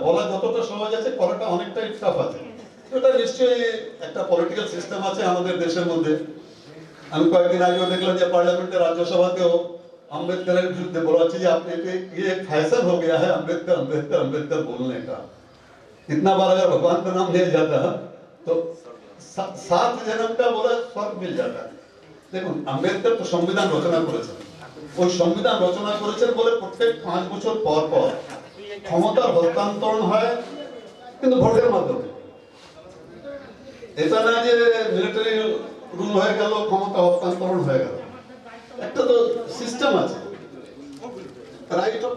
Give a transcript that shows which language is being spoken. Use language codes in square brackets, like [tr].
[bn] বলা যতটা সহজ আছে, করাটা অনেকটাই টাফ আছে। এটা নিশ্চয়ই একটা পলিটিক্যাল সিস্টেম আছে আমাদের দেশের মধ্যে। আমি কয়েকদিন আগেও দেখলাম যে পার্লামেন্টের রাজ্যসভাতেও আম্বেদকরের বিরুদ্ধে বলা হচ্ছে যে আপনি [hi] ये फैशन हो गया है अम्बेडकर अम्बेडकर अम्बेडकर बोलने का। इतना बार अगर भगवान का नाम लिया जाता तो 7 जन्म का बोला स्वर्ग मिल जाता। [bn] দেখুন, আম্বেদকর তো সংবিধান রচনা করেছেন, ওই সংবিধান রচনা করেছেন বলে প্রত্যেক 5 বছর পর পর ক্ষমতার হস্তান্তরণ হয়, কিন্তু ভোটের মাধ্যমে। এটা না যে মিলিটারি রুল হয়ে গেল, ক্ষমতা হস্তান্তরণ হয়ে গেল, একটা তো সিস্টেম আছে, রাইট?